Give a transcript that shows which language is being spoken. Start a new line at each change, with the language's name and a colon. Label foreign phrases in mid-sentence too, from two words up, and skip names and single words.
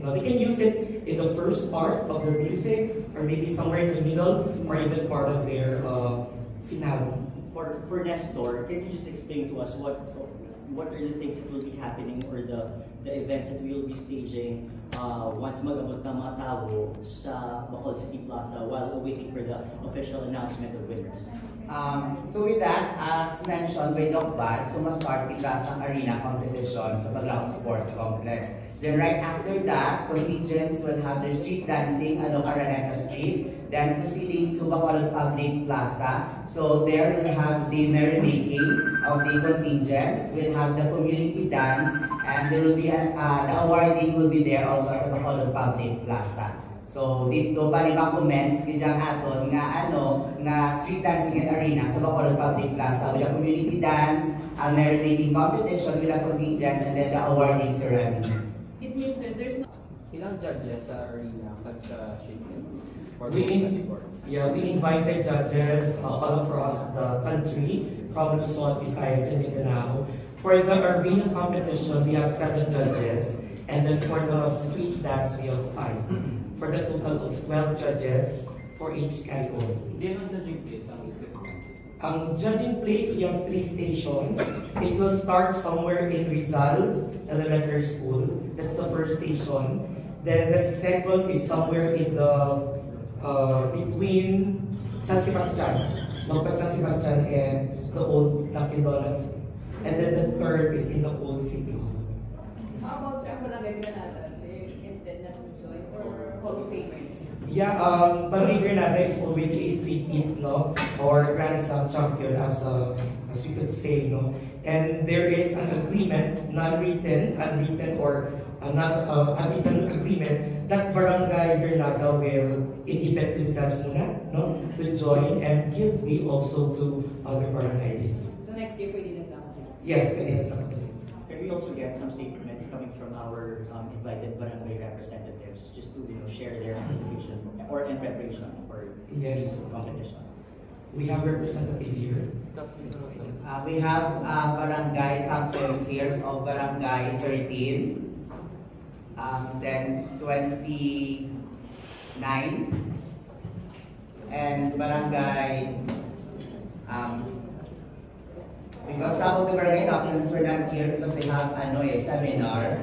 English: They can use it in the first part of their music, or maybe somewhere in the middle, or even part of their finale. For Nestor, can you just explain to us what are the things that will be happening or the events that we will be staging once
Hiligaynon: mag-abot na mga tao sa
English: Bacolod City Plaza while waiting for the official announcement of winners? So with that, as mentioned by Doc Bat, so
Hiligaynon: mas-start kita sa
English: arena competition sa Paglaong Sports Complex. Then right after that, contingents will have their street dancing along Araneta Street, then proceeding to Bacolod Public Plaza. So there we'll have the merrymaking of the contingents, we'll have the community dance, and there will be the awarding will be there also at the Bacolod Public Plaza.
Hiligaynon: So dito pa rin comments kijang aton nga
English: street dancing and arena
Hiligaynon: sa Bacolod Public Plaza
English: with a community dance, a merrymaking competition with a contingents, and then the awarding ceremony. It means that there's no...
Hiligaynon: ilang judges sa arena pag sa shapings?
English: We invited judges all across the country, from Luzon, Visayas, and Mindanao. For the arena competition, we have 7 judges, and then for the street dance, we have 5. For the total of 12 judges for each category.
Filipino: Hindi lang judging case ang isip.
English: Judging place, we have 3 stations. It will start somewhere in Rizal Elementary School. That's the first station. Then the second is somewhere in the between San Sebastian, San Sebastian and the old Dunkin' Donuts. And then the third is in the old City Hall. How about sa Barangay Granada? Intend na to join or Hall of Famer? Yeah, Barangay Granada is already a 3-peat, no, or Grand Slam champion, as you could say, no. And there is an agreement, unwritten, or another unwritten agreement that Barangay Granada will inhibit themselves muna, no, to join and give way also to other barangays. So next year,
Hiligaynon: pwede na sa ako.
English: Yes, it is. Can we also get some statements coming from our invited barangay representatives, just to share their anticipation or in preparation for Yes. this competition? We have representative here. We have barangay captains here of barangay 13, then 29, and barangay, because some of the barangay captains were not here because they have a seminar.